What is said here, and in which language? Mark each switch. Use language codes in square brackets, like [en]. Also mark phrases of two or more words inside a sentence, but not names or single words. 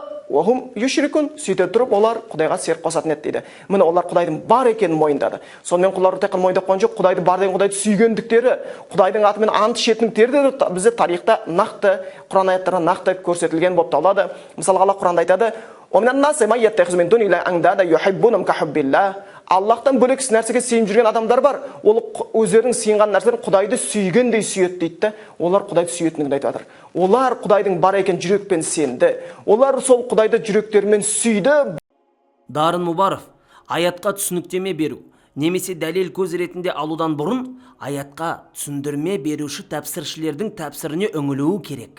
[ar] وهم يشركون, [kk] сөйте тұрып олар Құдайға серік қосатын еді дейді. Міне олар Құдайдың бар екенін мойындады. Сонымен құлары тек мойындап қойған жоқ, Құдайды бар деген Құдайды сүйгендіктері, Құдайдың атымен ант ішетіндіктері де бізде тарихта нақты Құран аяттарында нақты көрсетілген болып табылады. Мысалға Алла Құранда айтады: [ar] "ومن الناس من يتخذ من دون الله أندادا يحبونهم كحب الله". [kk] Аллахтан бөлек нәрсеге сүйініп жүрген адамдар бар. Ол өздерінің сүйінген нәрселерін Құдайды сүйгендей сүйеді дейді. Олар Құдайды сүйетіндігін айтып жатыр. Олар Құдайдың бар екен жүрекпен сенді. Олар сол Құдайды жүректерімен сүйді. Дарын Мұбаров, аятқа түсініктеме беру немесе дәлел көз ретінде алудан бұрын аятқа түсіндірме беруші тәпсіршілердің тәпсіріне үңілуі керек.